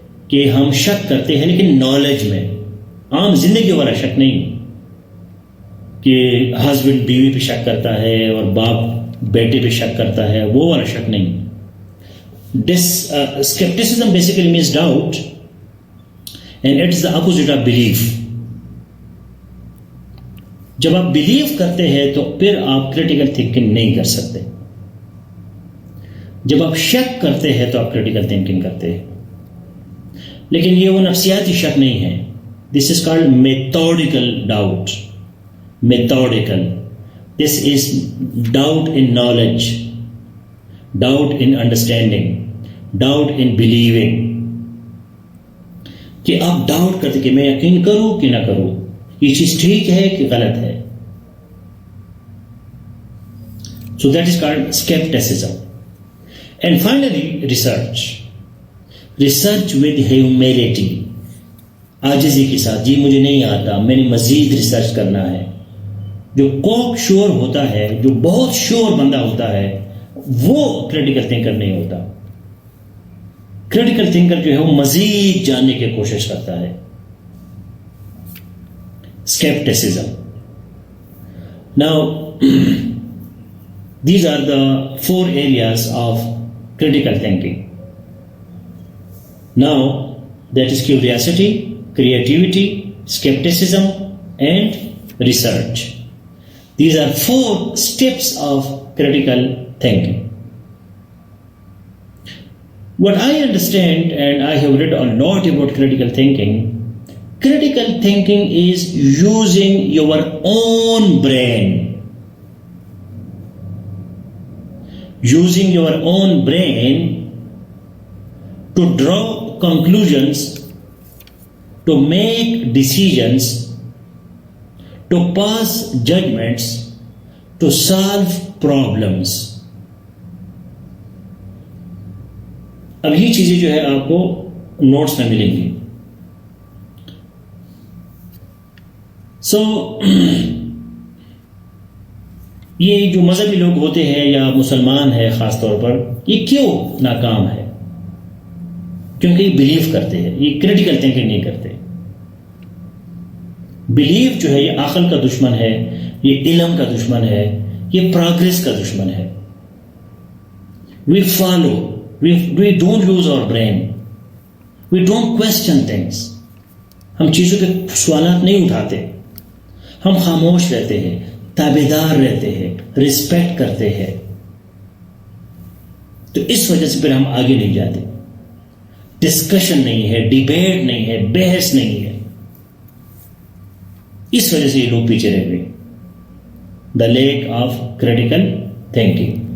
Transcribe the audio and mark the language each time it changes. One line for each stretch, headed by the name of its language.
Urdu: کہ ہم شک کرتے ہیں لیکن نالج میں, عام زندگی والا شک نہیں کہ ہسبینڈ بیوی پہ شک کرتا ہے اور باپ بیٹے پہ شک کرتا ہے, وہ والا شک نہیں.
English: Skepticism basically means doubt, and it is the opposite of belief.
Urdu: جب آپ بلیو کرتے ہیں تو پھر آپ کریٹیکل تھنکنگ نہیں کر سکتے. جب آپ شک کرتے ہیں تو آپ کریٹیکل تھنکنگ کرتے ہیں. لیکن یہ وہ نفسیاتی شک نہیں ہے.
English: This is called methodical doubt. Methodical, this is doubt in knowledge, doubt in understanding, doubt in believing.
Urdu: کہ آپ ڈاؤٹ کرتے کہ میں یقین کروں کہ نہ کروں, یہ چیز ٹھیک ہے کہ غلط ہے.
English: So that is called skepticism. And finally, research. Research with humility.
Urdu: عاجزی کے ساتھ, جی مجھے نہیں آتا, میں نے مزید ریسرچ کرنا ہے. جو کوک شور ہوتا ہے, جو بہت شور بندہ ہوتا ہے, وہ کریٹیکل تھنکر نہیں ہوتا. کریٹیکل تھنکر جو ہے وہ مزید جاننے کی کوشش کرتا ہے.
English: Skepticism. Now, these are the 4 areas of critical thinking. Now, that is curiosity, creativity, skepticism, and research. These are 4 steps of critical thinking. What I understand, and I have read a lot about critical thinking is using your own brain. Using your own brain to draw conclusions, to make decisions, to pass judgments, to solve problems.
Urdu: اب یہ چیزیں جو ہے آپ کو notice میں ملیں گی. سو یہ جو مذہبی لوگ ہوتے ہیں یا مسلمان ہے خاص طور پر, یہ کیوں ناکام ہے؟ کیونکہ یہ بلیو کرتے ہیں, یہ کریٹیکل تھنکنگ نہیں کرتے. بلیو جو ہے یہ عقل کا دشمن ہے, یہ علم کا دشمن ہے, یہ پروگریس کا دشمن ہے.
English: We follow, we don't use our brain, we don't question things.
Urdu: ہم چیزوں کے سوالات نہیں اٹھاتے, ہم خاموش رہتے ہیں, تابعدار رہتے ہیں, ریسپیکٹ کرتے ہیں. تو اس وجہ سے پھر ہم آگے نہیں جاتے. ڈسکشن نہیں ہے, ڈیبیٹ نہیں ہے, بحث نہیں ہے. اس وجہ سے یہ لوگ پیچھے رہ گئے.
English: The lack of critical thinking.